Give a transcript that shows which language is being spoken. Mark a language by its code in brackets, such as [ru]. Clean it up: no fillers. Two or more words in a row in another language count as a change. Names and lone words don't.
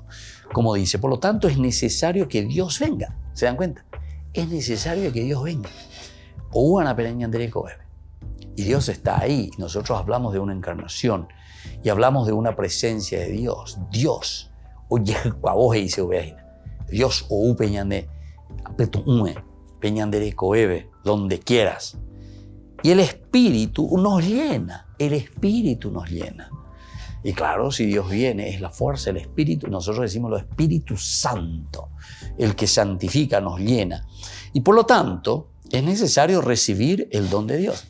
[es] Como dice, por lo tanto es necesario que Dios venga. ¿Se dan cuenta? Es necesario que Dios venga. Y Dios está ahí. Nosotros hablamos de una encarnación y hablamos de una presencia de Dios. [gn] Dios. Dios o peñande peñandere coebe, [es] donde quieras. Y el Espíritu nos llena. El Espíritu nos llena. Y claro, si Dios viene, es la fuerza del Espíritu. Nosotros decimos lo Espíritu Santo. El que santifica, nos llena. Y por lo tanto, es necesario recibir el don de Dios.